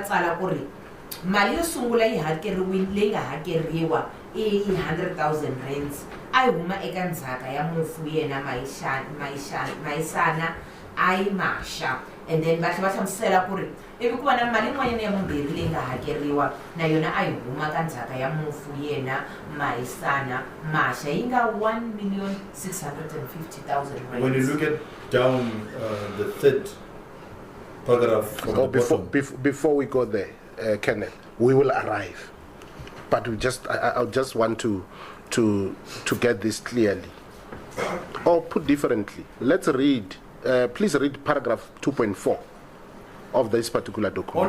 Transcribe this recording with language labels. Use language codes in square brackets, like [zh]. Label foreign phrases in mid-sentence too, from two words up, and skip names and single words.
[ts] tsala ku ri mali yo sungula yi hakeriwile leyi nga hakeriwa i 100,000 rands a yi huma eka ndzhaka ya mufu yena Maisana I Masha, [en] and then [ts] va tlhe va hlamusela ku ri ivi ku va na mali yin'wanyana ya vumbirhi leyi nga hakeriwa na yona a yi huma ka ndzhaka ya mufu yena Maisana Masha yi nga 1,650,000 rands. [en] When you look at down the third paragraph from the bottom. Before we go there, Kenneth, we will arrive, but I just want to get this clearly. Or put differently, let's read, please read paragraph 2.4 of this particular document.